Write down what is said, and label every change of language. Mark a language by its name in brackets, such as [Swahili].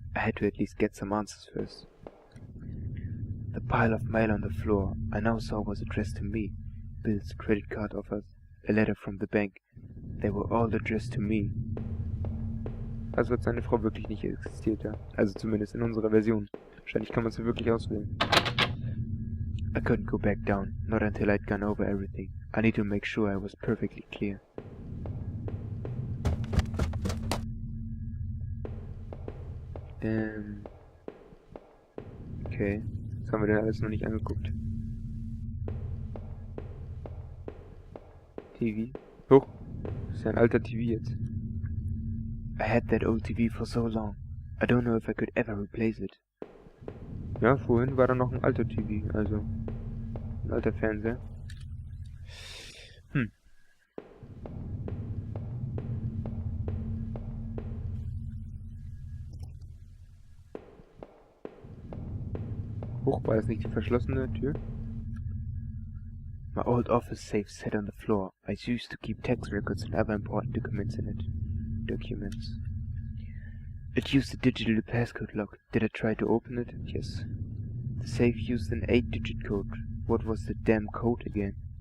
[English] I had to at least get some answers first. The pile of mail on the floor I now saw was addressed to me. Bills, credit card offers, a letter from the bank. They were all addressed to me. [German] Also hat seine Frau wirklich nicht existiert, ja. Also zumindest in unserer Version. Wahrscheinlich kann man sie wirklich auswählen. [English] I couldn't go back down, not until I'd gone over everything. I need to make sure I was perfectly clear. Okay. [German] Das haben wir denn alles noch nicht angeguckt. TV. Hoch. Das ist ja ein alter TV jetzt. [English] I had that old TV for so long. I don't know if I could ever replace it. [German] Ja, vorhin war da noch ein alter TV, also ein alter Fernseher. Hoch, war das nicht die verschlossene Tür? [English] My old office safe sat on the floor. I used to keep tax records and other important documents in it. Documents. It used a digital passcode lock. Did I try to open it? Yes. The safe used an 8-digit code. What was the damn code again?